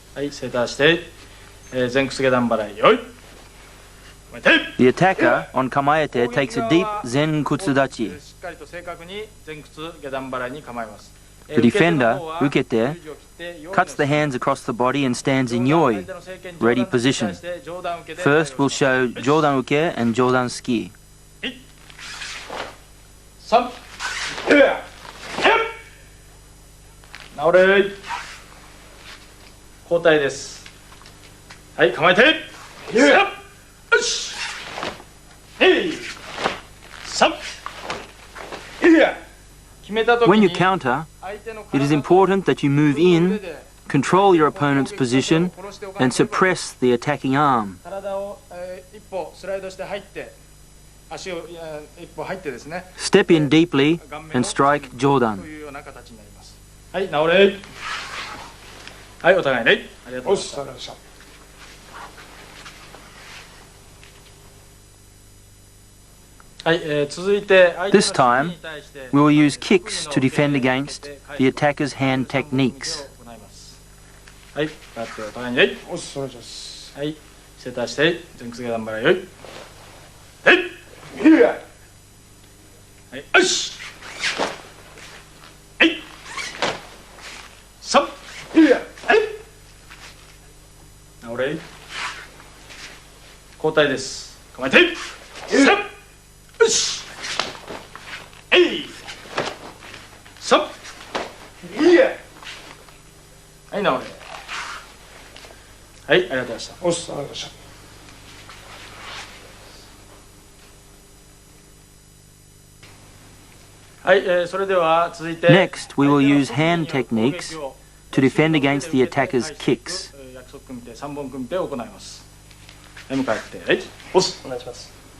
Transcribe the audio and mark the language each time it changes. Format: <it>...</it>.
<ja>はい、正座して、前屈下段払いよい。</ja> <en>The attacker on Kamaete takes a deep Zen Kutsudachi.</en> <ja>しっかりと正確に前屈下段払いに構えます。</ja> <en>The defender, Ukete, cuts the hands across the body and stands in Yoi, ready position. First we'll show Jodan Uke and Jodan Ski.</en> <ja>3、直れ。交代です。はい、構えて。よし。 3。</ja> <en>When you counter, it is important that you move in, control your opponent's position, and suppress the attacking arm.</en> <ja>体を一歩スライドして入って、足を一歩入ってですね。</ja> <en>Step in deeply and strike Jodan.</en> <ja>というような形になります。はい、直れ。はい、お互いね。ありがとうございました。</ja> <en>This time, we will use kicks to defend against the attacker's hand techniques.</en> <ja>はい、バットお互いにはい、はい、正座して前屈下段払いよい。はい、はい、よし。はい、3、はい、直れ。交代です。構えて。3。 よし。はい。3。はい、直れ。はい、ありがとうございました。おっす、ありがとうございました。はい、それでは続いて</ja> <en>Next, we will use hand techniques to defend against the attacker's kicks.</en> <ja>約束組み手、3本組み手を行います。はい、向かって、はい、おっす、お願いします。</ja>